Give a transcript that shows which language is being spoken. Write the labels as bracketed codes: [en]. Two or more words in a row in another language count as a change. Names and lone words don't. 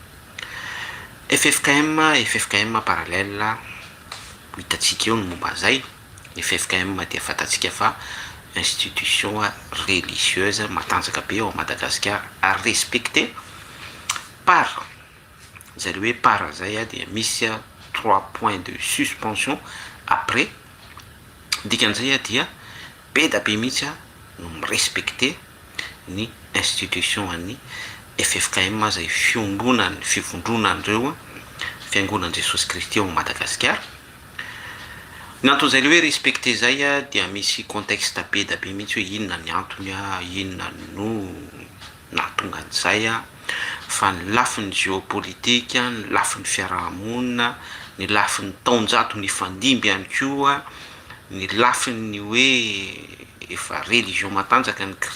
[mg] FFKM parallèle ho hitantsika eo ny momba an'izay. FFKM dia fantatsika fa [fr] institution religieuse [mg] matanjaka be ao Madagasikara ary [fr] respecté par [mg] zay le hoe par zay dia misy [fr] 3 points de suspension après [mg] dikan'izay dia be da be mihitsy no mirespecté ny institution an'ny FFKM zay fiombonany fivondronan'ireo fiangonan'i Jesosy Kristy ao Madagasikara. Ny anton'izay le hoe respecté zay dia misy contexte be da be mihitsy hoe inona ny antony inona no nahatonga an'izay fa ny lafin'ny géopolitika ny lafin'ny fiarahamonina ny lafin'ny taonjato ny fandimby ihany koa ny lafin'ny hoe efa religion matanjaka ny